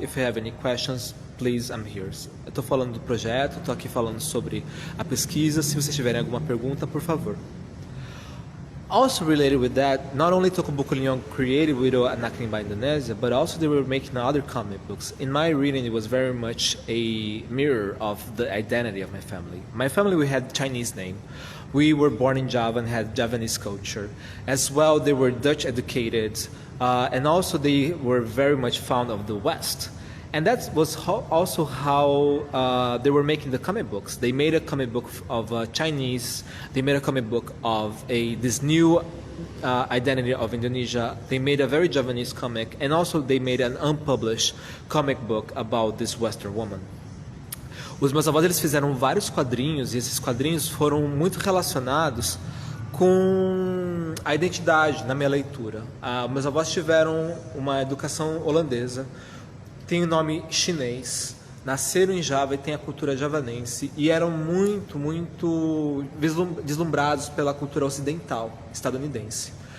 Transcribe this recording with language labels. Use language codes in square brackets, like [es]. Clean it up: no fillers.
[en] If you have any questions, please, I'm here. [pt] Eu estou falando do projeto, estou aqui falando sobre a pesquisa. Se vocês tiverem alguma pergunta, por favor. [en] Also related with that, not only Tokuboku Leon created Wiro Anacrimbá Indonésia, but also they were making other comic books. In my reading, it was very much a mirror of the identity of my family. My family, we had Chinese name. We were born in Java and had Javanese culture. As well, they were Dutch educated, and also they were very much fond of the West. And that was also how they were making the comic books. They made a comic book of Chinese. They made a comic book of this new identity of Indonesia. They made a very Javanese comic, and also they made an unpublished comic book about this Western woman. [pt] Os meus avós, eles fizeram vários quadrinhos, e esses quadrinhos foram muito relacionados com a identidade na minha leitura. Meus avós tiveram uma educação holandesa, tem o nome chinês, nasceram em Java e tem a cultura javanense e eram muito deslumbrados pela cultura ocidental estadunidense.